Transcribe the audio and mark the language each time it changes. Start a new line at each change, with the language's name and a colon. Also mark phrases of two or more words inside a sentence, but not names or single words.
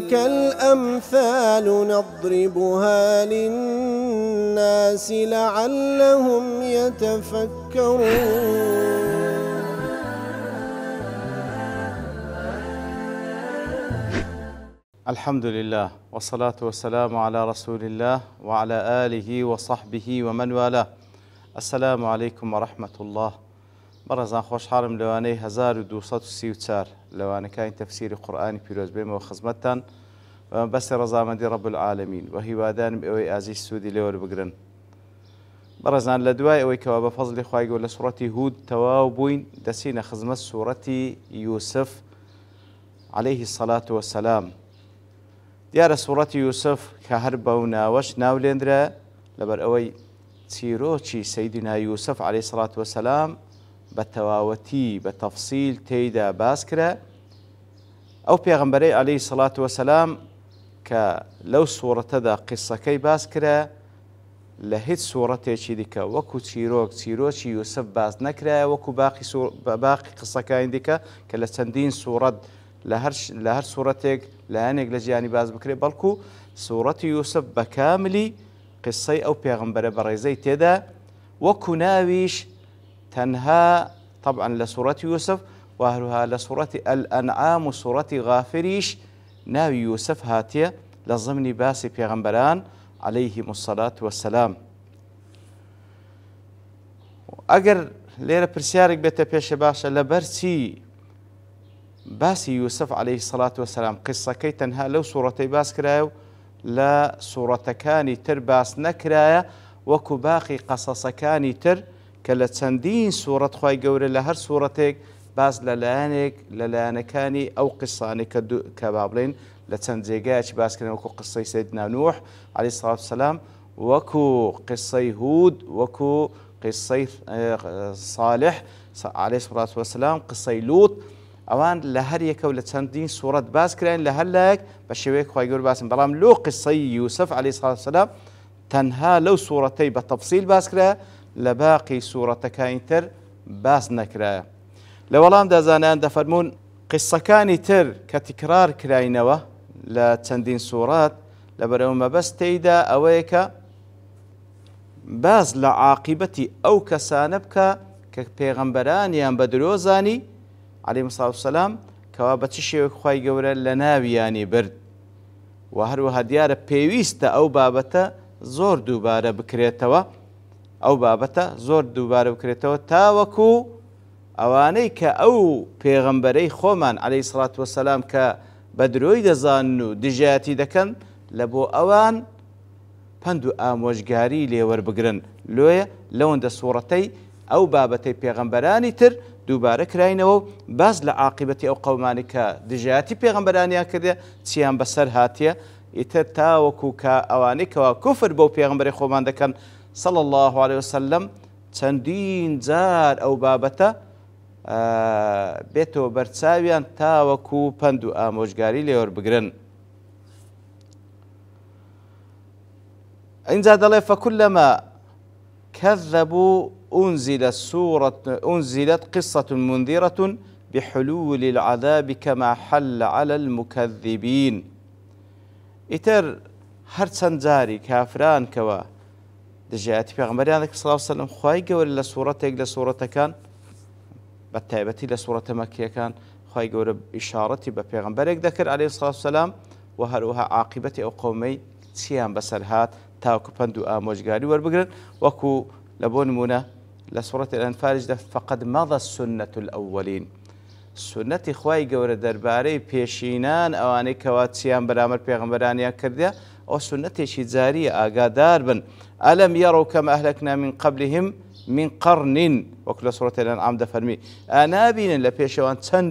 Arabic: وتلك الأمثال نضربها للناس لعلهم يتفكرون. الحمد لله والصلاة والسلام على رسول الله وعلى آله وصحبه ومن والاه. السلام عليكم ورحمة الله.
Central Kurdish: بەڕێزان خۆشحاڵم لەوانەی 1234 لەوانەکانی تەفسیری قورئانی پیرۆز بێمەوە خزمەتتان بەستی ڕەزامەندی
Arabic: رب العالمین
Central Kurdish: و هیوادارم ئەوەی ئازیز سوودی لێوەربگرن. بەڕێزان لە دوای ئەوەی کەوا بە فەزلی خوای گەورە لە سوڕەتی هود تەواو بووین دەچینە خزمەت سوڕەتی یوسف
Arabic: عليه الصلاة والسلام.
Central Kurdish: دیارە سوڕەتی یوسف کە هەر بەو ناوەش ناولێنرا لەبەر ئەوەی چیرۆکی سەیدنا یوسف
Arabic: عليه الصلاة والسلام
Central Kurdish: بە تەواوەتی بە تەفسیل تێیدا باس کرا. ئەو پێغەمبەرەی
Arabic: عليه الصلاة والسلام
Central Kurdish: کە لەو سوورەتەدا قسەکەی باس کرا لە هیچ سوورەتێکی دیکە وەکو چیرۆکی یوسف باس نەکرایە وەکو باقی قسەکانی دیکە کە لە چەندین سوورەت لە هەر سوورەتێک لایەنێک لە ژیانی باز بکرێ، بەڵکو سوورەتی یوسف بە کاملی قسەی ئەو پێغەمبەرە بەڕێزەی تێدا وەکو ناویش تەنها طبعا لە سوورەتی یوسف و هەروها لە سوورەتی ئەلئەنعام و سوورەتی غافریش ناوی یوسف هاتیە لە ضمنی باسی پێغەمبەران
Arabic: عليهم الصلاة والسلام.
Central Kurdish: ئەگەر لێرە پرسیارێک بێتە پێشە باشە لەبەر چی باسی یوسف
Arabic: عليه الصلاة والسلام
Central Kurdish: قسەکەی تەنها لەو سوورەتەی باس کرایە و لە سوورەتەکانی تر باس نەکرایە وەکو باقی قەسەسەکانی تر کە لە چەندین سوورەت خوای گەورە لە هەر سوورەتێک باس لەلایەنێک لەلایەنەکانی ئەو قسانێک کە با بڵێن لە چەند جێگایەکی باسکردن وەکو قسەی سەیدنا نوح
Arabic: عليه الصلاة والسلام،
Central Kurdish: وەکو قسەی هود، وەکو قسەی صالح
Arabic: عليه الصلاة والسلام،
Central Kurdish: قسەی لوط، ئەوان لە هەر یەکە و لە چەندین سوورەت باس کراین لە هەر لایەک بە شێوەیەک خوای گەورە باسن. بەڵام لۆ قسەی یوسف
Arabic: عليه الصلاة والسلام
Central Kurdish: تەنها لەو سوورەتەی بە تەفسیل باس کرا لە باقی سوورەتەکانی تر باس نەکرایە. لە وەڵامدا زانایان دەفەرمونون قسەکانی تر کە تکرار کراینەوە لە چەندین سوورەت لەبەرەوە مەبەست تێیدا ئەوەیە کە باس لە عاقبەتی ئەو کەسانە بکە کە پێغەمبەرانیان بە درۆزانی
Arabic: عليهم الصلاة والسلام
Central Kurdish: کەوا بە چ شێوەیەک خوای گەورە لە ناویانی برد و هەروەها دیارە پێویستە ئەو بابەتە زۆر دووبارە بکرێتەوە، ئەو بابەتە زۆر دووبارە بکرێتەوە تاوەکو ئەوانەی کە ئەو پێغەمبەرەی خۆمان
Arabic: عليه الصلاة والسلام
Central Kurdish: کە بە درۆی دەزانن و دژایەتی دەکەن لە بۆ ئەوان پند و ئامۆژگاری لێوەربگرن. لۆیە لەوەندە سوورەتەی ئەو بابەتەی پێغەمبەرانی تر دووبارە کراینەوە و باز لە عاقبەتی ئەو قەومانی کە دژایەتی پێغەمبەرانیان کردێ چیان بەسەر هاتیە ئیتر تاوەکو کە ئەوانەی کەوا کوفر بەو پێغەمبەری خۆمان دەکەن
Arabic: صلى الله عليه وسلم
Central Kurdish: چەندین جار ئەو بابەتە بێتەوە بەرچاویان تاوەکو پند و ئامۆژگاری لێوەربگرن. اینجا دەڵێ
Arabic: فكلما كذبوا أنزلت قصة منذرة بحلول العذاب كما حل على المكذبين.
Central Kurdish: ئیتر هەر چەند جاری کافران کەوە دژایەتی پێغەمبەریان دەکرد
Arabic: صلی الله علیه وسلم
Central Kurdish: خوای گەورە لە سوورەتێک لە سوورەتەکان بە تایبەتی لە سوورەتە مەکیەکان خوای گەورە ئیشارەتی بە پێغەمبەرێک دەکرد
Arabic: عليه الصلاة والسلام
Central Kurdish: و هەروەها عاقبەتی ئەو قەومەی چیان بەسەر هات تاوەکو پند و ئامۆژگاری وەربگرن وەکو لە بۆ نمونە لە سوورەتی ئەنفالیش
Arabic: فقد مضى السنة الأولين.
Central Kurdish: سنەتی خوای گەورە دەربارەی پێشینان ئەوانەی کەوا چیان بەرامبەر پێغەمبەرانیان کردە ئەو سنەتێکی جاریە ئاگادار بن.
Arabic: ئەلەم یەڕەو کەما ئەهلەکنا من قبلهم من قرن
Central Kurdish: وەکو لە سوورەتی ئەنعام دەفەرمی ئانابینن لە